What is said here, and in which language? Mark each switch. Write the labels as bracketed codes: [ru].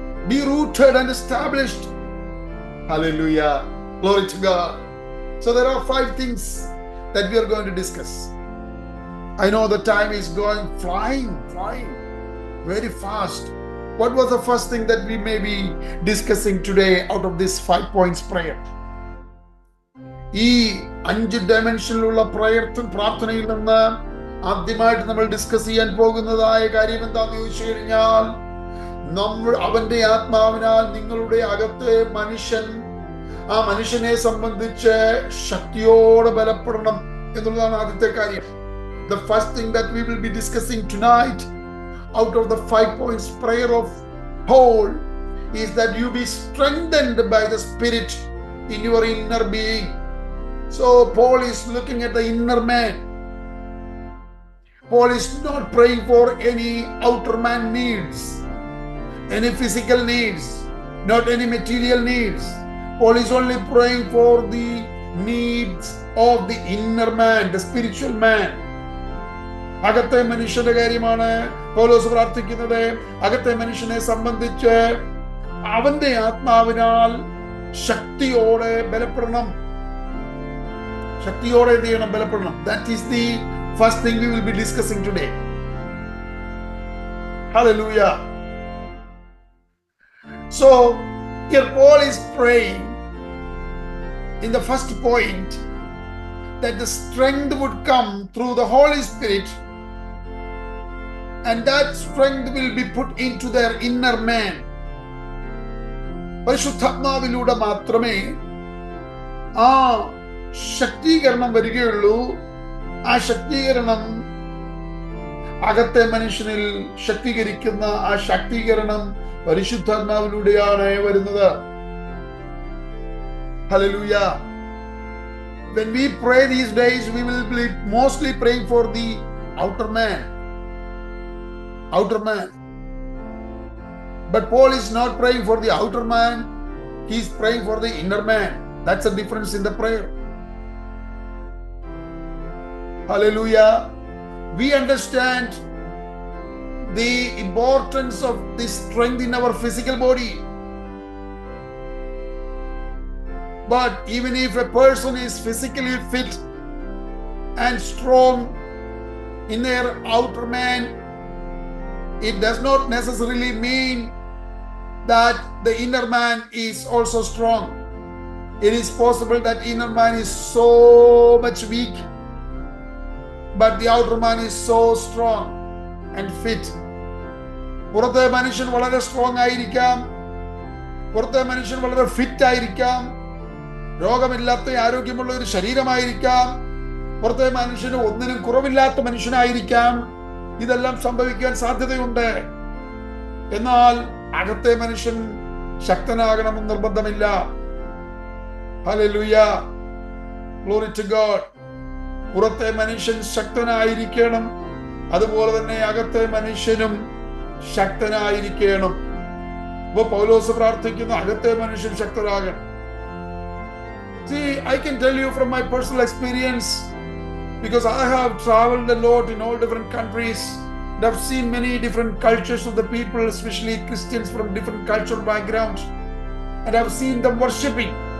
[en] Be rooted and established. Hallelujah. Glory to God. So there are 5 things that we are going to discuss. I know the time is going flying very fast. What was the first thing that we may be discussing today out of this 5 points prayer? [ml] ഈ 5 ഡയമെൻഷനിലുള്ള പ്രാർത്ഥനയിൽ നിന്ന് ആദ്യമായിട്ട് നമ്മൾ discuss ചെയ്യാൻ പോകുന്നതായ കാര്യം എന്താണെന്ന് ചോദിച്ചു കഴിഞ്ഞാൽ, അവന്റെ ആത്മാവിനാൽ നിങ്ങളുടെ അകത്തെ മനുഷ്യൻ, ആ മനുഷ്യനെ സംബന്ധിച്ച് ശക്തിയോടെ ബലപ്പെടണം എന്നുള്ളതാണ് ആദ്യത്തെ കാര്യം. [en] The first thing that we will be discussing tonight out of the 5 points prayer of Paul is that you be strengthened by the Spirit in your inner being. So Paul is looking at the inner man. Paul is not praying for any outer man needs, any physical needs, not any material needs. Paul is only praying for the needs of the inner man, the spiritual man. [ml] അകത്തെ മനുഷ്യന്റെ കാര്യമാണ് പൗലോസ് പ്രാർത്ഥിക്കുന്നത്. അകത്തെ മനുഷ്യനെ സംബന്ധിച്ച് അവന്റെ ആത്മാവിനാൽ ശക്തിയോടെ ബലപ്പെടണം. ശക്തിയോടെ എന്ത് ചെയ്യണം? ബലപ്പെടണം. [en] That is the first thing we will be discussing today. Hallelujah. So here Paul is praying in the first point that the strength would come through the Holy Spirit, and that strength will be put into their inner man. [ml] പരിശുദ്ധാത്മാവിലൂടെ മാത്രമേ ആ ശക്തീകരണം വരികയുള്ളൂ. ആ ശക്തീകരണം അകത്തെ മനുഷ്യനിൽ ശക്തീകരിക്കുന്ന ആ ശക്തീകരണം പരിശുദ്ധാത്മാവിലൂടെയാണ് വരുന്നത്. [en] Hallelujah. When we pray these days, we will be mostly praying for the outer man. Outer man. But Paul is not praying for the outer man. He is praying for the inner man. That's the difference in the prayer. Hallelujah. We understand the importance of this strength in our physical body. But even if a person is physically fit and strong in their outer man, it does not necessarily mean that the inner man is also strong. It is possible that inner man is so much weak, but the outer man is so strong and fit. [ml] പുറത്തെ മനുഷ്യൻ വളരെ strong ആയിരിക്കാം, പുറത്തെ മനുഷ്യൻ വളരെ fit ആയിരിക്കാം, രോഗമില്ലാത്ത ആരോഗ്യമുള്ള ഒരു ശരീരമായിരിക്കാം, പുറത്തെ മനുഷ്യന് ഒന്നിനും കുറവില്ലാത്ത മനുഷ്യനായിരിക്കാം. ഇതെല്ലാം സംഭവിക്കാൻ സാധ്യതയുണ്ട്. എന്നാൽ അകത്തെ മനുഷ്യൻ ശക്തനാകണമെന്ന് നിർബന്ധമില്ല. [en] Hallelujah. Glory to God. [ml] പുറത്തെ മനുഷ്യൻ ശക്തനായിരിക്കണം, അതുപോലെ തന്നെ അകത്തെ മനുഷ്യനും ശക്തനായിരിക്കണം. ഇപ്പൊ പൗലോസ് പ്രാർത്ഥിക്കുന്ന അകത്തെ മനുഷ്യൻ ശക്തനാകണം. [en] See, I can tell you from my personal experience, because I have traveled a lot in all different countries and I've seen many different cultures of the people, especially Christians from different cultural backgrounds, and I've seen them worshiping.